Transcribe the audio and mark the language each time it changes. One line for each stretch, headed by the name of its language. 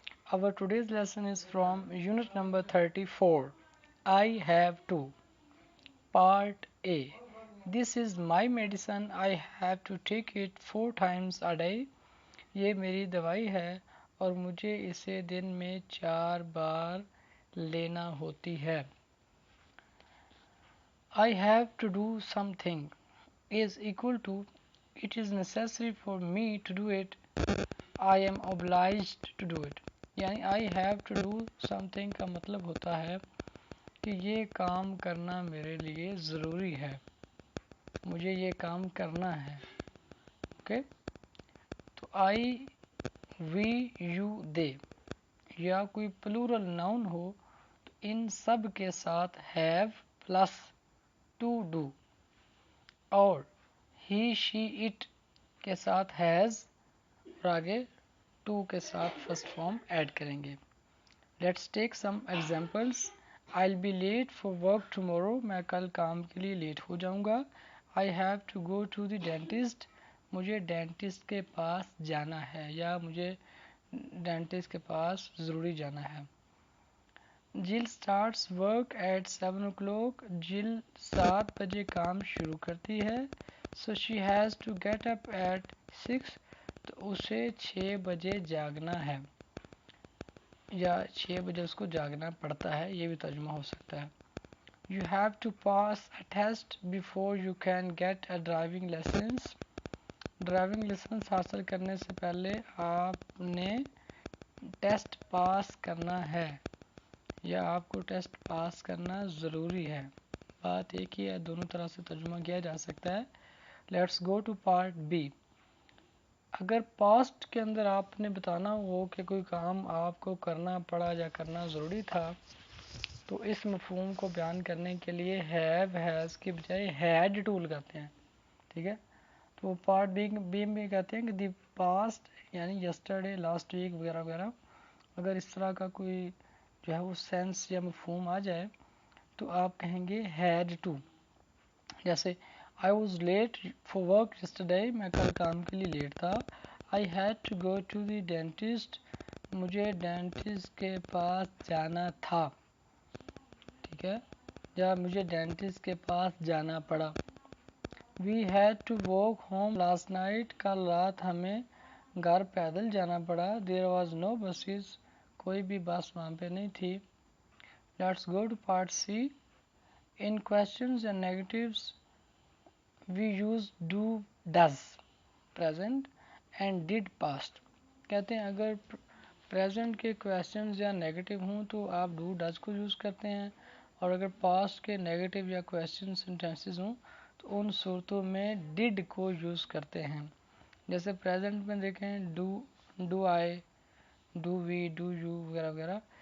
English: Our today's lesson is from unit number 34. I have to. Part A. This is my medicine. I have to take it 4 times a day.
Urdu: یہ میری دوائی ہے اور مجھے اسے دن میں 4 بار لینا ہوتی ہے.
English: I have to do something is equal to it is necessary for me to do it. I am obliged to do it.
Urdu: یعنی
English: I have to do something
Urdu: کا مطلب ہوتا ہے کہ یہ کام کرنا میرے لیے ضروری ہے, مجھے یہ کام کرنا ہے. اوکے, تو I, we, you, they یا کوئی پلورل ناؤن ہو تو ان سب کے ساتھ have پلس to do اور he, she, it کے ساتھ has اور آگے to کے ساتھ فرسٹ فارم ایڈ کریں گے.
English: Let's take some examples. I'll be late for work tomorrow.
Urdu: میں کل کام کے لیے لیٹ ہو جاؤں گا.
English: I have to go to the dentist.
Urdu: مجھے ڈینٹسٹ کے پاس جانا ہے یا مجھے ڈینٹسٹ کے پاس ضروری جانا ہے.
English: Jill starts work at 7 o'clock.
Urdu: Jill 7 بجے کام شروع کرتی ہے.
English: So she has to get up at 6.
Urdu: تو اسے 6 بجے جاگنا ہے یا 6 بجے اس کو جاگنا پڑتا ہے, یہ بھی ترجمہ ہو سکتا ہے.
English: You have to pass a test before you can get a driving license.
Urdu: Driving licence حاصل کرنے سے پہلے آپ نے ٹیسٹ پاس کرنا ہے یا آپ کو ٹیسٹ پاس کرنا ضروری ہے. بات ایک ہی ہے, دونوں طرح سے ترجمہ کیا جا سکتا ہے.
English: Let's go to part B.
Urdu: اگر پاسٹ کے اندر آپ نے بتانا ہو کہ کوئی کام آپ کو کرنا پڑا یا کرنا ضروری تھا تو اس مفہوم کو بیان کرنے کے لیے ہیو ہیز کی بجائے ہیڈ ٹو لگاتے ہیں. ٹھیک ہے, تو پارٹ بی میں کہتے ہیں کہ دی پاسٹ یعنی یسٹرڈے, لاسٹ ویک وغیرہ وغیرہ, اگر اس طرح کا کوئی جو ہے وہ سینس یا مفہوم آ جائے تو آپ کہیں گے ہیڈ ٹو.
English: جیسے I was late for work yesterday.
Urdu: میں کل کام کے لیے لیٹ تھا.
English: I had to go to the dentist.
Urdu: مجھے ڈینٹسٹ کے پاس جانا تھا. ٹھیک ہے, یا مجھے ڈینٹسٹ کے پاس جانا پڑا.
English: We had to walk home last night.
Urdu: کل رات ہمیں گھر پیدل جانا پڑا.
English: There was no buses.
Urdu: کوئی بھی بس وہاں پہ نہیں تھی.
English: Let's go to part C. In questions and negatives we use do, does present and did past.
Urdu: کہتے ہیں اگر پریزنٹ کے کویسچنز یا نیگیٹو ہوں تو آپ ڈو ڈز کو یوز کرتے ہیں, اور اگر پاسٹ کے نیگیٹو یا کویسچن سینٹینسز ہوں تو ان صورتوں میں ڈڈ کو یوز کرتے ہیں. جیسے پریزنٹ میں دیکھیں do I, do we, do you وغیرہ وغیرہ.